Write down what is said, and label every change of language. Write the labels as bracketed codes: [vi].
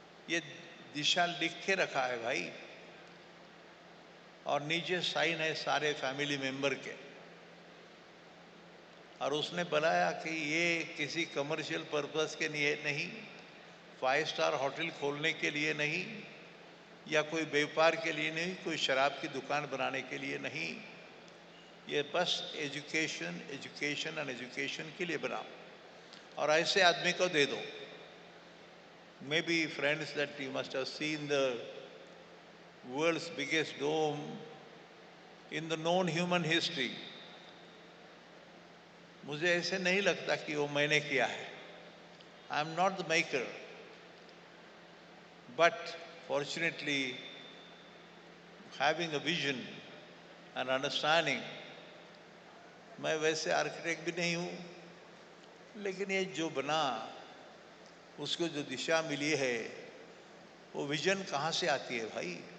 [hi] ये दिशा लिख के रखा है भाई, और नीचे साइन है सारे फैमिली मेंबर के, और उसने बनाया कि ये किसी कमर्शियल पर्पस के लिए नहीं, 5 स्टार होटल खोलने के लिए नहीं, या कोई व्यापार के लिए नहीं, कोई शराब की दुकान बनाने के लिए नहीं, ये बस एजुकेशन के लिए बना, और ऐसे आदमी को दे दो। [en] Maybe, friends, that you must have seen the world's biggest dome in the known human history. [hi] मुझे ऐसे नहीं लगता कि वो मैंने किया है. I am not the maker, but fortunately, having a vision and understanding, मैं वैसे आर्किटेक्ट भी नहीं हूँ, लेकिन ये जो बना, उसको जो दिशा मिली है, वो विजन कहाँ से आती है भाई?